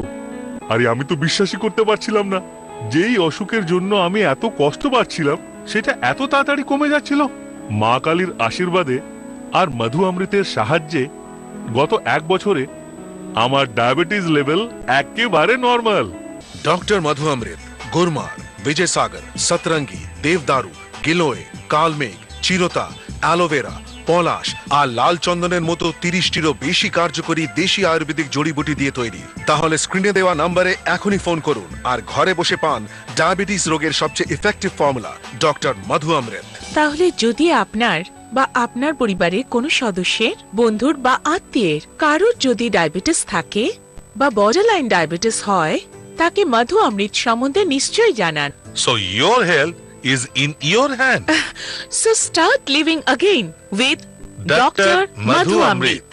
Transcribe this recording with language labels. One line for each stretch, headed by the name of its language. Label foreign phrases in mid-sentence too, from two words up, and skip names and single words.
Bangla: আরে আমি তো বিশ্বাসই করতে পারছিলাম না, যেই অসুখের জন্য আমি এত কষ্ট পাচ্ছিলাম সেটা এত তাড়াতাড়ি কমে যাচ্ছিল। মা কালীর আশীর্বাদে আর মধু অমৃতের সাহায্যে গত 1 বছরে আমার
English: diabetes level
Bangla: একেবারে নর্মাল। डॉक्टर मधु अमृत, गुरमार, विजय सागर, सतरंगी, देवदारू, गिलोय, कालमेघ, चिरोता, অ্যালোভেরা, পলাশ আর লাল চন্দনের মতো 30টিরও বেশি কার্যকরী দেশি আয়ুর্বেদিক জড়িবুটি দিয়ে তৈরি। তাহলে স্ক্রিনে দেওয়া নম্বরে এখনই ফোন করুন আর ঘরে বসে পান ডায়াবেটিস রোগের সবচেয়ে
English: effective formula
Bangla: ডক্টর মধু অমৃত। তাহলে যদি আপনার বা আপনার পরিবারের কোনো সদস্যের, বন্ধুর বা আত্মীয়ের কারোর যদি ডায়াবেটিস থাকে বা
English: borderline diabetes
Bangla: হয়, তাকে মধু অমৃত সম্বন্ধে নিশ্চয়ই জানান।
English: So your health is in your hand. So start living again with Dr. Dr. Madhu Madhu Amrit. Amrit.